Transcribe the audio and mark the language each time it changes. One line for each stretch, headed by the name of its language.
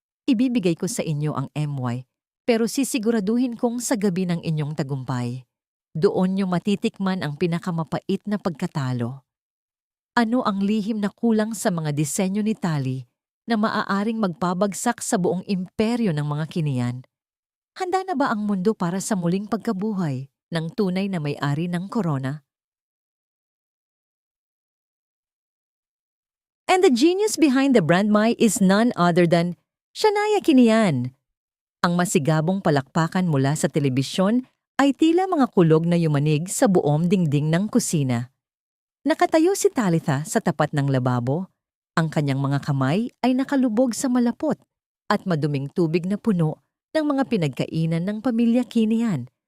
Filipino: Ibibigay ko sa inyo ang MY, pero sisiguraduhin kong sa gabi ng inyong tagumpay, doon niyo matitikman ang pinakamapait na pagkatalo. Ano ang lihim na kulang sa mga disenyo ni Tali na maaaring magpabagsak sa buong imperyo ng mga kiniyan? Handa na ba ang mundo para sa muling pagkabuhay ng tunay na may-ari ng corona?
English: And the genius behind the brand My is none other than Shania Kinian.
Filipino: Ang masigabong palakpakan mula sa telebisyon ay tila mga kulog na yumanig sa buong dingding ng kusina. Nakatayo si Talitha sa tapat ng lababo. Ang kanyang mga kamay ay nakalubog sa malapot at maduming tubig na puno ng mga pinagkainan ng pamilya Kinian